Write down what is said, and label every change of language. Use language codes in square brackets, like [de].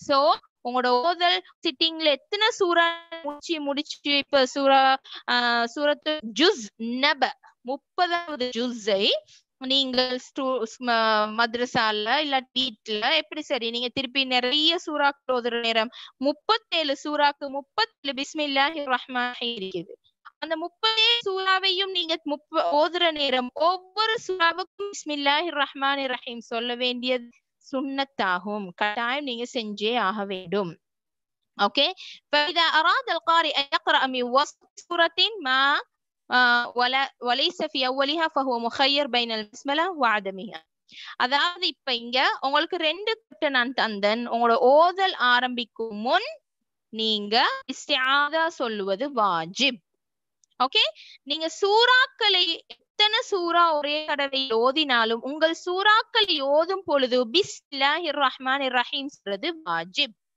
[ta] So உங்களோட ஓதல் சிட்டிங்ல எத்தனை சூறா முடிச்சு இப்ப சூரத்து ஜுஸ் நப 30வது ஜுஸை நீங்கள் மദ്രസാல இல்ல வீட்ல எப்படி சரி நீங்க திருப்பி நிறைய சூறாக்கள் ஓதுற நேரம் 37 சூறாக்கு 37 பிஸ்மில்லாஹிர் ரஹ்மான் இருக்குது. அந்த 30 சூறாவையும் நீங்க ஓதுற நேரம் ஒவ்வொரு சூறாவுக்கும் பிஸ்மில்லாஹிர் ரஹ்மானிர் ரஹீம் சொல்ல வேண்டியது சுன்னத்தாகும். கட்டாயம் நீங்க செஞ்சே ஆக வேண்டும். ஓகே. [ar] فإذا أراد القارئ أن يقرأ من وسط سورة ما وليس في أولها فهو مخير بين البسملة وعدمها. [ta] அதாவது இப்ப இங்க உங்களுக்கு 2 கட்ட நான் தந்தன். உங்களோட ஓதல் ஆரம்பிக்கும் முன் நீங்க இஸ்திஆதா சொல்லுவது வாஜிப். ஓகே. நீங்க சூறாக்களை எத்தனை சூறா ஒரே தடவை ஓதினாலும் உங்கள் சூறாக்கள் ஓதும் பொழுது பிஸ்மில்லாஹிர் ரஹ்மானிர் ரஹீம் சொல்றது வாஜிப்.